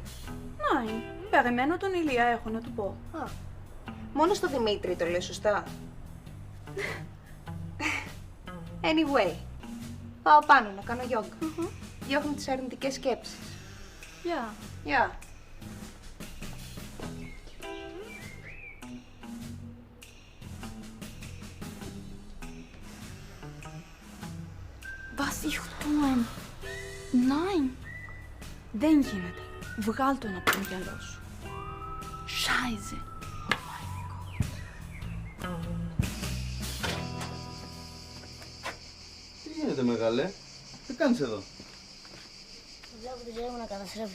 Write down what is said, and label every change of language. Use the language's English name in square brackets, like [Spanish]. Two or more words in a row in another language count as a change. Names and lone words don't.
[Greek] Ναι. Περιμένω τον Ηλία, έχω να του πω. Α, μόνο στο Δημήτρη το λέει σωστά. Anyway, πάω πάνω να κάνω yoga. Διώχνω τις αρνητικές σκέψεις. Γεια. Γεια. [German] Was ich tun? Nein. [Greek] Δεν γίνεται. Βγάλ' τον από το μυαλό σου. Scheiße. Τι γίνεται, μεγάλε? Τι κάνεις εδώ? Βλέπω τη ζωή μου να καταστρέφεται.